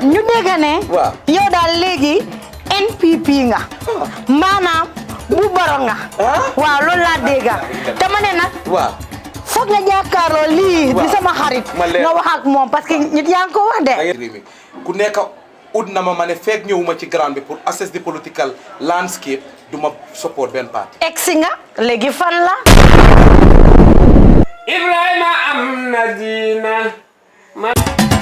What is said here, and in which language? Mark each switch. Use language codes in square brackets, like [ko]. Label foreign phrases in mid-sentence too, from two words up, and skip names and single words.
[wo] ñu dégg ne yow daal léegi NPP nga maanaam bu Barrow nga waaw loolu laa dégg te ma ne nag waaw foog nga jàkkaarloo lii di sama xarit nga wax ak moom parce que nit yaa ngi ko wax de ku nekk ut na ma ne fekk ñëwuma ci ground bi pour [en] assess the political landscape [wo] duma support benn parti egsi nga léegi fan la Ibrahima am na diina